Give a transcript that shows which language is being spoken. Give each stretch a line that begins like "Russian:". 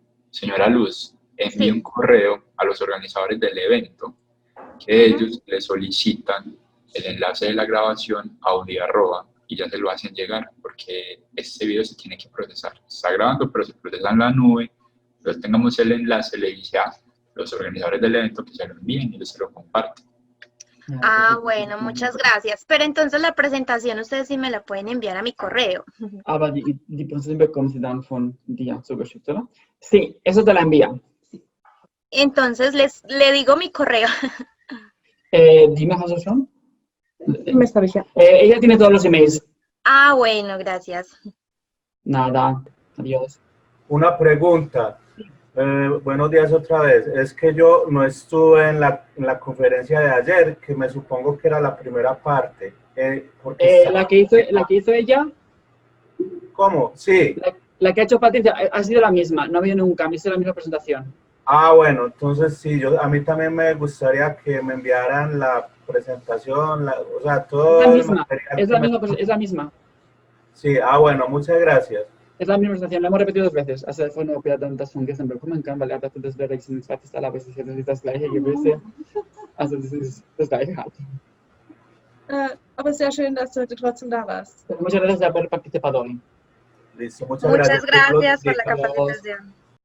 Spanish: Señora Luz, envíe un correo a los organizadores del evento que ellos le solicitan el enlace de la grabación audio y ya se lo hacen llegar, porque este video se tiene que procesar. Se está grabando, pero se procesa en la nube. Entonces tengamos el enlace, le dice a los organizadores del evento que se lo envíen y ellos se lo comparten. Ah, bueno, muchas gracias. Pero entonces la presentación ustedes sí me la pueden enviar a mi correo.
German: Aber die Präsentation bekommen Sie dann von dir zugeschickt,
Spanish: ¿verdad? Sí, eso te la envía. Entonces le digo mi correo. Dime,
German: ¿has du schon? E-Mails habe ich ja.
Spanish: Ella tiene todos los emails. Ah, bueno, gracias. Nada, adiós. Una pregunta. Buenos días otra vez. Es que yo no estuve en la conferencia de ayer, que me supongo que era la primera parte. ¿La que hizo ella? ¿Cómo? Sí. La que ha hecho Patricia ha sido la misma, no ha habido ningún cambio, es la misma presentación. Ah, bueno, entonces sí, a mí también me gustaría que me enviaran la presentación, o sea, todo el material. Es la misma. Sí, bueno, muchas gracias. Es la misma presentación, la hemos repetido 2 veces.
German: Also von der das von gestern bekommen kann, weil dafür das wäre ein zweites Teil, aber es ist jetzt das gleiche gewesen. Also das ist das gleiche halt. Aber sehr schön, dass du heute trotzdem da warst.
Spanish: Muchas gracias por haber participado hoy. Listo, muchas gracias por la capacitación.